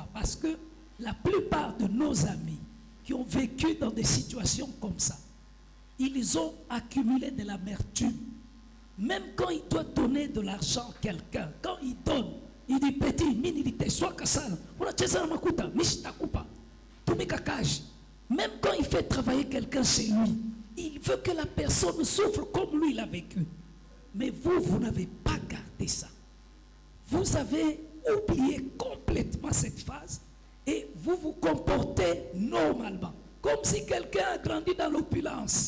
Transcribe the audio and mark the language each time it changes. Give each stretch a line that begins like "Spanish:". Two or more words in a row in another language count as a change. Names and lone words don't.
French: Parce que la plupart de nos amis qui ont vécu dans des situations comme ça, ils ont accumulé de l'amertume. Même quand il doit donner de l'argent à quelqu'un, quand il donne, il dit petit, mini, il dit soit kasala, on a
Luba-Lulua: tchesa makuta, mishita kupa, tumika kaji.
French: Même quand il fait travailler quelqu'un chez lui, il veut que la personne souffre comme lui l'a vécu. Mais vous n'avez pas gardé ça. Vous avez oublié complètement cette phase et vous vous comportez normalement, comme si quelqu'un a grandi dans l'opulence.